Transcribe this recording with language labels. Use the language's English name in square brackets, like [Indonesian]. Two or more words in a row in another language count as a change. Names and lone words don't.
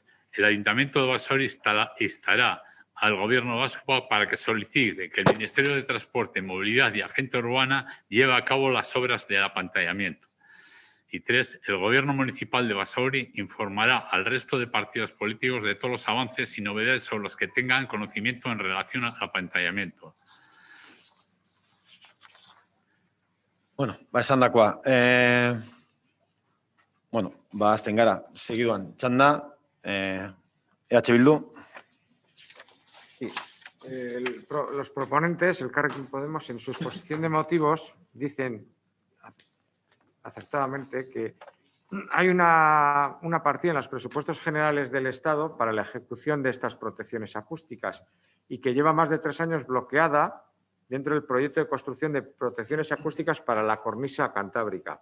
[Spanish] El Ayuntamiento de Basauri instará al Gobierno vasco para que solicite que el Ministerio de Transporte, Movilidad y Agenda Urbana lleve a cabo las obras del apantallamiento. Y 3. El Gobierno Municipal de Basauri informará al resto de partidos políticos de todos los avances y novedades sobre los que tengan conocimiento en relación al apantallamiento. [Basque] Bueno, esan dakoa. Azten gara, segiduan txanda, EH Bildu. [Spanish] Sí. Los proponentes, el Elkarrekin Podemos, en su exposición de motivos, dicen acertadamente que hay una partida en los presupuestos generales del Estado para la ejecución de estas protecciones acústicas y que lleva más de 3 años bloqueada dentro del proyecto de construcción de protecciones acústicas para la cornisa cantábrica.